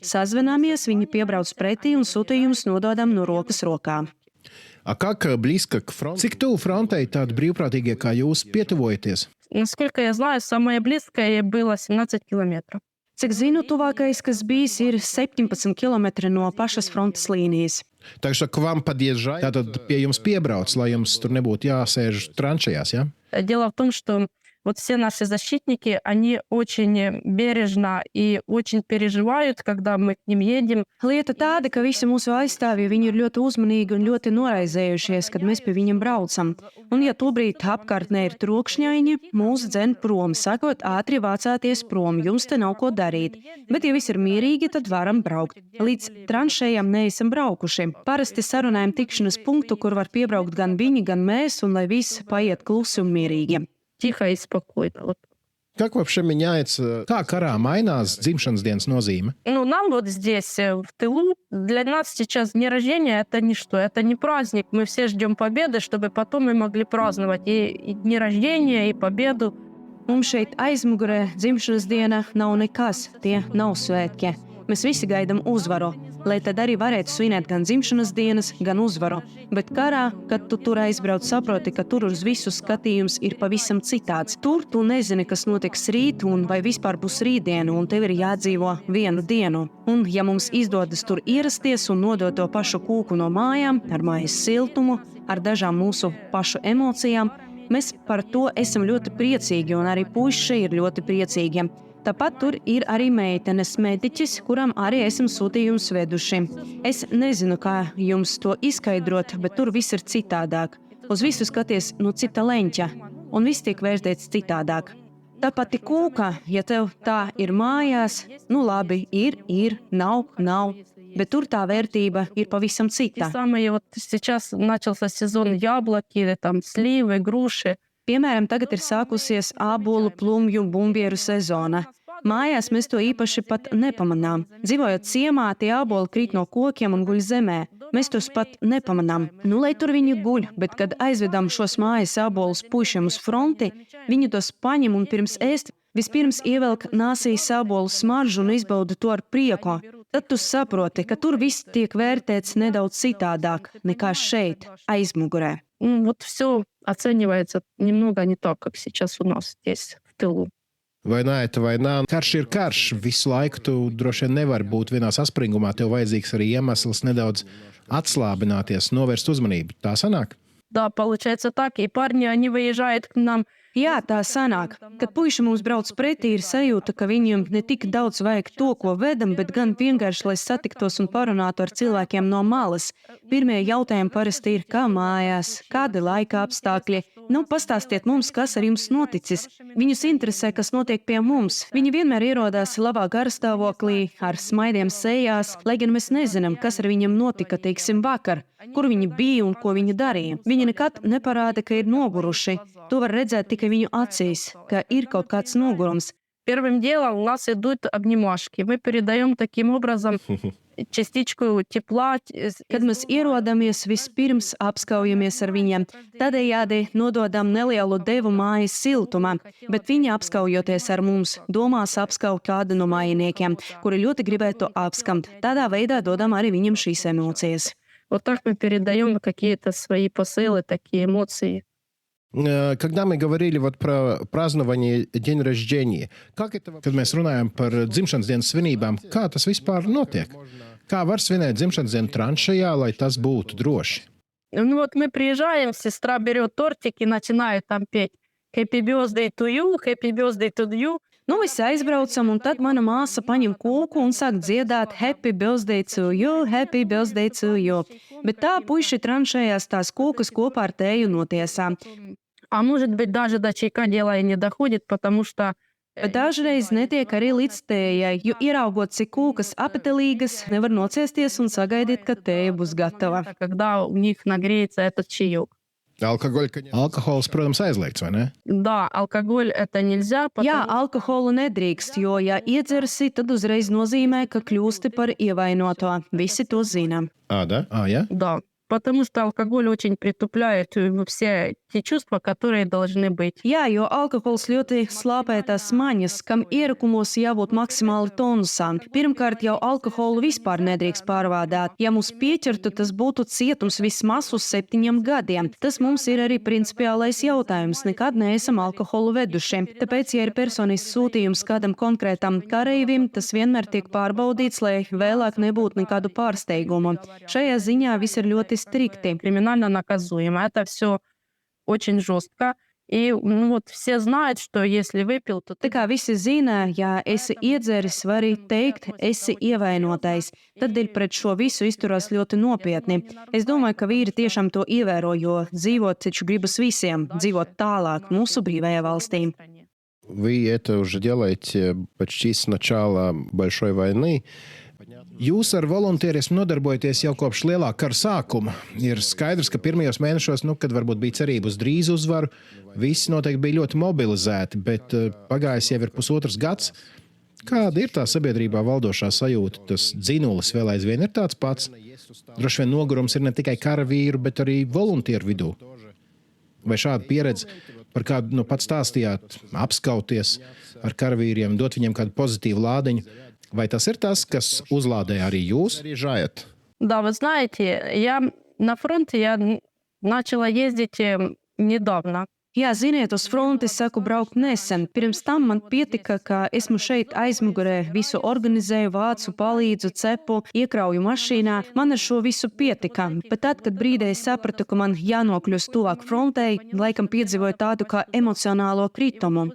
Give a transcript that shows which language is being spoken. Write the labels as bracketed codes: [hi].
[lv] Sazvanāmies, viņi piebrauc pretī un sūtījumus nododam no rokas rokā. [ru] Как близко к фронту? [lv] Cik tuvu frontei tādi brīvprātīgie kā jūs pietuvojaties? [ru] Насколько я знаю, самое близкое было 17 километров. [lv] Cik zinu, tuvākais, kas bijis, ir 17 km no pašas frontes līnijas. [ru] Так что к вам подъезжает, [lv] tātad pie jums piebrauc, lai jums tur nebūtu jāsēž tranšajās, ja? [ru] Дело в том, что вот все наши защитники, они очень бережно и очень переживают, когда мы к ним едем. [lv] Lieta tāda, ka visi mūsu aizstāvji, viņi ir ļoti uzmanīgi un ļoti noraizējušies, kad mēs pie viņiem braucam. Un ja tobrīd apkārtnē ir trokšņaini, mūs dzen prom, sakot, ātri vācāties prom, jums te nav ko darīt. Bet ja viss ir mierīgi, tad varam braukt. Līdz tranšējām neesam braukuši. Parasti sarunājam tikšanas punktu, kur var piebraukt gan viņi, gan mēs, un lai viss paiet klusi un mierīgi. [ru] Тихо и спокойно. Вот. Как вообще меняется, [lv] kā karā mainās dzimšanas dienas nozīme? [ru] Ну, нам вот здесь, в тылу, для нас сейчас день рождения — это ничто, это не праздник. Мы все ждем победы, чтобы потом мы могли праздновать и дни рождения, и победу. [lv] Mums šeit aizmugurē dzimšanas diena nav nekas, tie nav svētki. Mēs visi gaidām uzvaru, lai tad arī varētu svinēt gan dzimšanas dienas, gan uzvaru. Bet karā, kad tu tur aizbrauc, saproti, ka tur uz visu skatījums ir pavisam citāds. Tur tu nezini, kas notiks rīt un vai vispār būs rītdiena, un tev ir jādzīvo vienu dienu. Un ja mums izdodas tur ierasties un nodot to pašu kūku no mājām, ar mājas siltumu, ar dažām mūsu pašu emocijām, mēs par to esam ļoti priecīgi, un arī puiši ir ļoti priecīgi. Tāpat tur ir arī meitenes mediķis, kuram arī esam sūtījumus veduši. Es nezinu, kā jums to izskaidrot, bet tur viss ir citādāk. Uz visu skaties no cita leņķa, un viss tiek vērtēts citādāk. Tā pati kūka, ja tev tā ir mājās, nu labi, ir, nav, bet tur tā vērtība ir pavisam cita. [ru] Те самые, вот сейчас начался сезон яблоки, там, сливы, груши. [lv] Piemēram, tagad ir sākusies ābolu, plumju, bumbieru sezona. Mājās mēs to īpaši pat nepamanām. Dzīvojot ciemā, tie āboli krīt no kokiem un guļ zemē. Mēs tos pat nepamanām. Nu, lai tur viņi guļ, bet kad aizvedam šos mājas ābolus puišiem uz fronti, viņi tos paņem un pirms ēst vispirms ievelk nāsī ābolu smaržu un izbauda to ar prieku. tad tu saproti, ka tur viss tiek vērtēts nedaudz citādāk nekā šeit, aizmugurē. [ru] Вот все оценивается немного не так, как сейчас у нас здесь, в тылу. [lv] Vai nē, vai nē, karš ir karš. Visu laiku tu droši vien nevari būt vienā saspringumā. Tev vajadzīgs arī iemesls nedaudz atslābināties, novērst uzmanību. Tā sanāk? [ru] Да, получается так. И парни, они выезжают к нам. [lv] Jā, tā sanāk. Kad puiši mums brauc pretī, ir sajūta, ka viņiem ne tik daudz vajag to, ko vedam, bet gan vienkārši, lai satiktos un parunātu ar cilvēkiem no malas. Pirmie jautājumi parasti ir, kā mājās, kādi laika apstākļi. Nu, pastāstiet mums, kas ar jums noticis. Viņus interesē, kas notiek pie mums. Viņi vienmēr ierodās labā garstāvoklī, ar smaidiem sejās, lai gan mēs nezinām, kas ar viņiem notika, teiksim, vakar, kur viņi bija un ko viņi darīja. Viņi nekad neparāda, ka ir noguruši. To var redzēt tikai viņu acīs, ka ir kaut kāds nogurums. [ru] Первым делом у нас идут обнимашки. Мы передаем таким образом частичку тепла. [lv] Kad mēs ierodamies, vispirms apskaujamies ar viņiem. Tādējādi nododam nelielu devu mājas siltumā, bet viņi apskaujoties ar mums, domās apskauj kādu no mājiniekiem, kuri ļoti gribētu apskamt. Tādā veidā dodam arī viņam šīs emocijas. [ru] Вот так мы передаем какие-то свои посылы, такие эмоции. Когда мы говорили вот про празднование день рождения, [lv] kad mēs runājam par dzimšanas dienas svinībām, kā tas vispār notiek? Kā var svinēt dzimšanas dienu tranšajā, lai tas būtu droši? [ru] Ну вот мы приезжаем, сестра берет тортик и начинает там петь [en] Happy birthday to you, [ru] happy birthday to you. [lv] Nu, visi aizbraucam, un tad mana māsa paņem kūku un sāk dziedāt [en] Happy birthday to you, [lv] happy birthday to you. Bet tā puiši tranšējās tās kūkas kopā ar tēju notiesā. [ru] А может быть, даже до чайка дело и не доходит, потому что [lv] Bet dažreiz netiek arī līdz tējai, jo ieraugot, cik kūkas apetelīgas, nevar nociesties un sagaidīt, ka tēja būs gatava. [ru] когда у них нагреется этот чаек. [lv] Alkohols, protams, aizliegts, vai ne? [ru] Да, алкоголь это нельзя, [lv] Jā, alkoholu nedrīkst, jo, ja iedzersi, tad uzreiz nozīmē, ka kļūsti par ievainoto. Visi to zina. Da? Ja? [ru] Да, потому что алкоголь очень притупляет все те чувства, которые должны быть. [lv] Jā, jo alkohols ļoti slāpē tās maņas, kam ierakumos jābūt maksimāli tonusām. Pirmkārt, jau alkoholu vispār nedrīkst pārvādāt. Ja mums pieķertu, tas būtu cietums vismaz uz 7 gadiem. Tas mums ir arī principiālais jautājums. Nekad neesam alkoholu veduši. Tāpēc, ja ir personisks sūtījums kādam konkrētam kareivim, tas vienmēr tiek pārbaudīts, lai vēlāk nebūtu nekādu pārsteigumu. Šajā ziņā viss ir ļoti strikti. [ru] Криминально наказуемо. Это все очень жестко. И вот все знают, что если выпил, то [lv] Tā kā visi zina, ja esi iedzeris, var arī teikt, esi ievainotais. Tad dēļ pret šo visu izturās ļoti nopietni. Es domāju, ka vīri tiešām to ievēro, jo dzīvot taču gribas visiem, dzīvot tālāk mūsu brīvajā valstī. [ru] Вы это уже делаете почти с начала Большой войны. [lv] Jūs ar voluntierismu nodarbojaties jau kopš lielā kara sākuma. Ir skaidrs, ka pirmajos mēnešos, kad varbūt bija cerība uz drīzu uzvaru, visi noteikti bija ļoti mobilizēti, bet pagājis jau ir pusotrs gads. Kāda ir tā sabiedrībā valdošā sajūta? Tas dzinulis vēl aizvien ir tāds pats. Droši vien nogurums ir ne tikai karavīru, bet arī voluntieru vidū. Vai šāda pieredze, par kādu pats stāstījāt, apskauties ar karavīriem, dot viņiem kādu pozitīvu lādiņu, vai tas ir tas, kas uzlādē arī jūs? [ru] Да, вы знаете, я на фронте я начала ездить недавно. [lv] Jā, ziniet, uz fronti saku braukt nesen. Pirms tam man pietika, ka esmu šeit aizmugurē, visu organizēju, vācu, palīdzu, cepu, iekrauju mašīnā. Man ar šo visu pietika. Bet tad, kad brīdī es sapratu, ka man jānokļūst tuvāk frontei, laikam piedzīvoju tādu kā emocionālo kritumu.